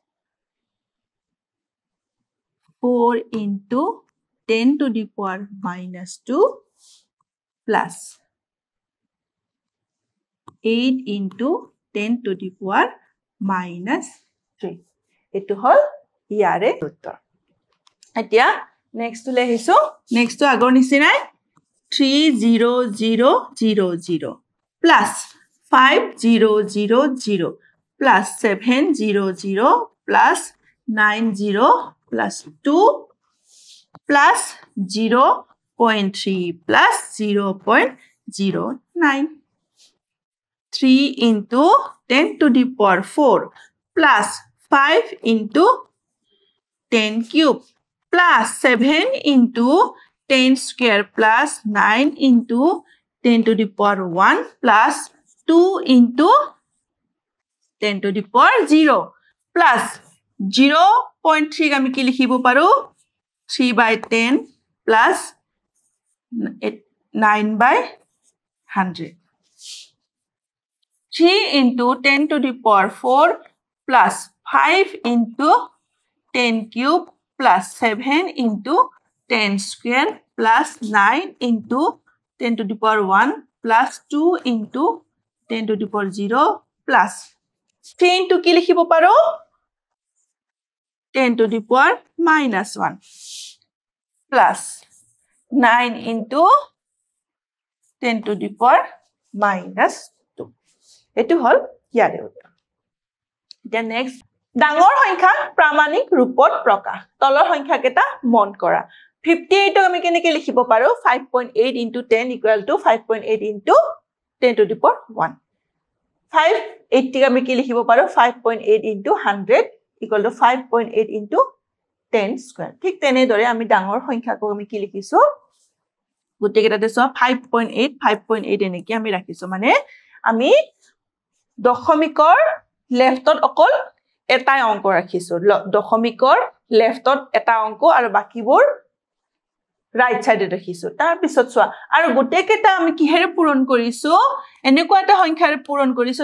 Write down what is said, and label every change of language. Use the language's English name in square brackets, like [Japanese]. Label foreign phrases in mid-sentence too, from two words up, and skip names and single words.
[English] 4 into 10 to the power minus 2 plus 8 into 10 to the power minus 3. [Assamese] এইটো হ'ল ইয়াৰে উত্তৰ। এতিয়া next টো লিখিছো. Next টো আগৰ নিচিনাই [English] 30000 plus 5000 plus 700 plus 90 plus 2 plus 0.3 plus 0.09. 3 into 10 to the power 4 plus 5 into 10 cube plus 7 into 10 square plus 9 into 10 to the power 1 plus 2 into 10 to the power 0 plus 0.3 [Assamese] আমি কি লিখিব পাৰো [English] 3 by 10 plus 9 by 100 3 into 10 to the power 4 plus 5 into 10 cube plus 7 into 10 square plus 9 into 10 to the power 1 plus 2 into 10 to the power 0 plus 3 into [Assamese] কি লিখিব পাৰো [English] 10 to the power minus 1 plus 9 into 10 to the power minus 2. [Assamese] এইটো হ'ল ইয়াৰে উত্তৰ. [English] The next [Assamese] ডাঙৰ সংখ্যা প্ৰামাণিক ৰূপত প্ৰকাশ তলৰ সংখ্যা কেটা মন কৰা 58 আমি কেনেকে লিখিব পাৰো [English] 5.8 into 10 equal to 5.8 into 10 to the power 1 [Assamese] 580 আমি কি লিখিব পাৰো [English] 5.8 into 100 equal to 5.8 into 10 square [Assamese] ঠিক তেনে দৰে আমি ডাঙৰ সংখ্যাক আমি কি লিখিছো গুটে কেটাতে সব 5.8 এনেকি আমি ৰাখিছো মানে আমি দশমিকৰ লেফটত অকল এটাই অংক ৰাখিছো দশমিকৰ লেফটত এটা অংক আৰু বাকিবোৰ [English] right side [Assamese] ৰাখিছো তাৰ পিছত চোৱা আৰু গোটেইকেইটা আমি কিহেৰে পূৰণ কৰিছো এনেকুৱা এটা সংখ্যাৰে পূৰণ কৰিছো